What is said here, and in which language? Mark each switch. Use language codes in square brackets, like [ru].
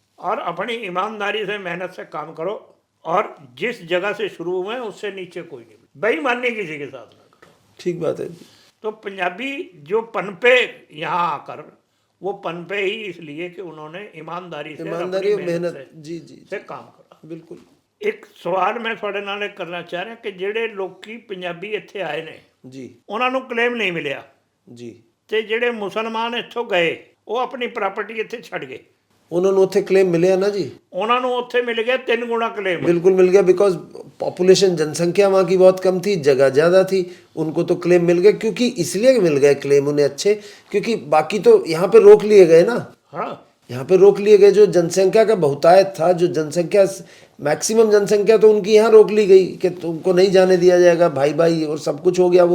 [hi] और अपनी ईमानदारी से, मेहनत से काम करो, और जिस जगह से शुरू हुए हैं उससे नीचे कोई नहीं, बेईमानी किसी के साथ ना करो। ठीक बात है जी। तो पंजाबी जो पनपे यहाँ आकर, वो पनपे ही इसलिए कि उन्होंने ईमानदारी और मेहनत जी जी से काम करा। बिल्कुल। एक सवाल मैं [pa] ਤੁਹਾਡੇ ਨਾਲ [hi] करना चाह रहा कि [pa] ਜਿਹੜੇ ਲੋਕੀ ਪੰਜਾਬੀ ਇੱਥੇ ਆਏ ਨੇ [hi] जी, [pa] ਉਹਨਾਂ ਨੂੰ ਕਲੇਮ ਨਹੀਂ ਮਿਲਿਆ, [hi] जी, [pa] ਤੇ ਜਿਹੜੇ ਮੁਸਲਮਾਨ ਇੱਥੋਂ ਗਏ ਉਹ ਆਪਣੀ ਪ੍ਰਾਪਰਟੀ ਇੱਥੇ ਛੱਡ ਗਏ, [hi] उन्होंने उत्थे क्लेम मिले ना जी। [pa] ਉਹਨਾਂ ਨੂੰ ਉੱਥੇ ਮਿਲ ਗਿਆ 3 [hi] गुना क्लेम। बिल्कुल मिल गया, बिकॉज पॉपुलेशन, जनसंख्या वहाँ की बहुत कम थी, जगह ज़्यादा थी, उनको तो क्लेम मिल गया। क्योंकि इसलिए मिल गए क्लेम उन्हें अच्छे, क्योंकि बाकी तो यहाँ पे रोक लिए गए ना। हाँ, यहाँ पे रोक लिए गए, जो जनसंख्या का बहुतायत था, जो जनसंख्या मैक्सिमम जनसंख्या, तो उनकी यहाँ रोक ली गई कि तुमको नहीं जाने दिया जाएगा, भाई भाई और सब कुछ हो गया।